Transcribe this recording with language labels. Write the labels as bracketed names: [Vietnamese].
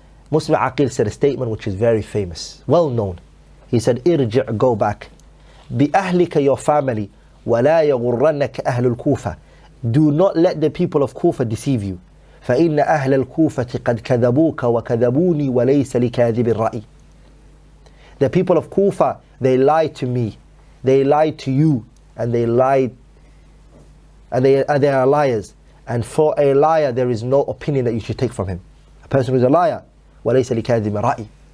[English] Muslim Aqil said a statement which is very famous, well known. He said, ارجع, go back. بأهلك, your family. [Arabic] ولا يغرنك أهل الكوفة. [English] Do not let the people of Kufa deceive you. [Arabic] فإن أهل الكوفة قد كذبوك وكذبوني وليس لكاذب الرأي. [English] The people of Kufa, they lied to me, they lied to you, and they lied, and they are liars. And for a liar, there is no opinion that you should take from him. A person who is a liar, وليس لكاذب الرأي.